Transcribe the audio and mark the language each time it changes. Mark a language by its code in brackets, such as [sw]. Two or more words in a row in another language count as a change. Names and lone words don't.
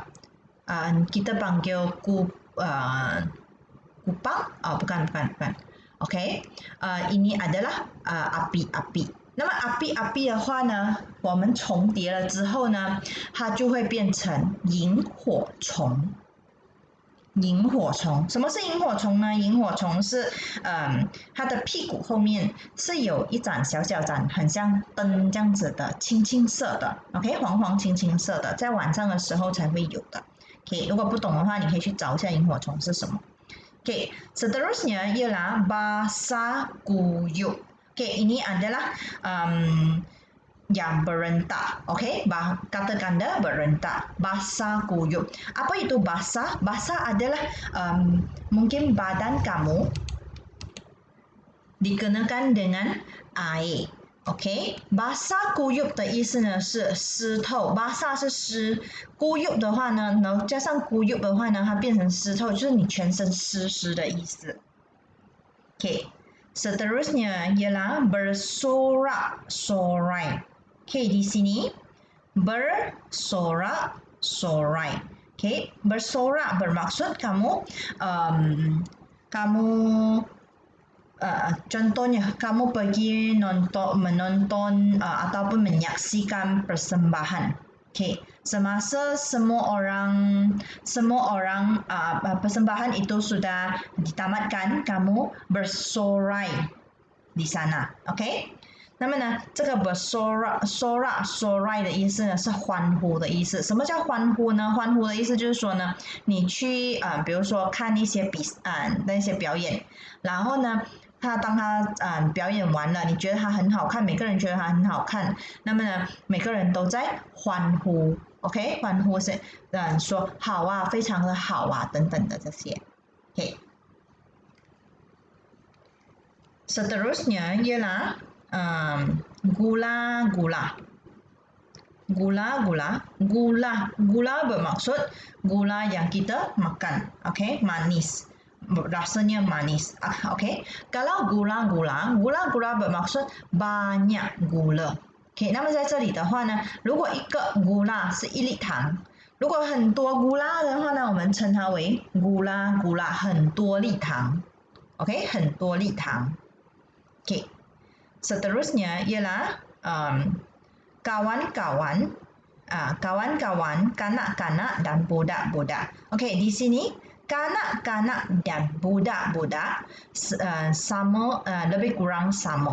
[ms] Kita panggil kupang, bukan. ini adalah api-api。 [zh] 那么 api-api 的话呢，我们重叠了之后呢，它就会变成萤火虫。萤火虫，什么是萤火虫呢？萤火虫是它的屁股后面是有一盏小盏，很像灯这样子的，青色的 ，OK， 黄青色的，在晚上的时候才会有的。OK， 如果不懂的话，你可以去找一下萤火虫是什么。OK， [ms] seterusnya ialah basah kuyup. Okay, ini adalah yang berentak. Okay, kata ganda berentak. Basah kuyup. Apa itu basah? Basah adalah mungkin badan kamu dikenakan dengan air. [zh] OK， [ms] basah kuyup [zh] 的意思呢是湿透， basah 是湿 ，kuyup 的话呢，然后加上 kuyup 的话呢，它变成湿透，就是你全身湿的意思。OK， [ms] seterusnya ialah bersorak-sorai. OK， di sini bersorak-sorai. OK， bersorak bermaksud kamu contohnya kamu pergi menonton ataupun menyaksikan persembahan. Okay, semasa semua orang persembahan itu sudah ditamatkan, kamu bersorai di sana，OK？ [zh] 那么呢，这个 bersorak 的意思呢是欢呼的意思。什么叫欢呼呢？欢呼的意思就是说呢，你去比如说看一些那些表演，然后呢，当他表演完了，你觉得他很好看，每个人觉得他很好看，那么呢，每个人都在欢呼 ，OK？欢呼是说好啊，非常的好啊，等等的这些 ，OK。 [ms] Seterusnya ialah gula bermaksud gula yang kita makan, okay? Manis, rasanya manis, okay? Kalau gula bermaksud banyak gula, okay? [zh] 那么在这里的话呢，如果一个 gula 是1粒糖，如果很多 gula 的话呢，我们称它为 gula 很多粒糖 ，OK？很多粒糖 [ms] ，OK。Seterusnya ialah kawan-kawan, kanak-kanak dan budak-budak. Okey, di sini kanak-kanak dan budak-budak sama, lebih kurang sama.